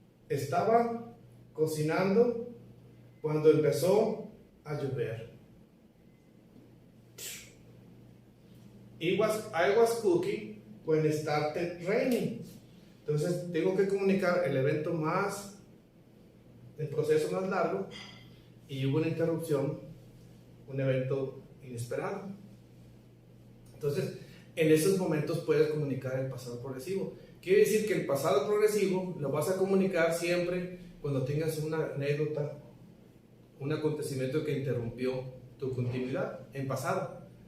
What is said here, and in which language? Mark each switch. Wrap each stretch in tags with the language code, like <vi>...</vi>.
<es>estaba cocinando cuando empezó a llover.</es> <en>I was cooking when it started raining.</en> <es>Entonces tengo que comunicar el evento el proceso más largo, y hubo una interrupción, un evento inesperado. Entonces, en esos momentos puedes comunicar el pasado progresivo. Quiere decir que el pasado progresivo lo vas a comunicar siempre cuando tengas una anécdota, un acontecimiento que interrumpió tu continuidad en pasado.</es>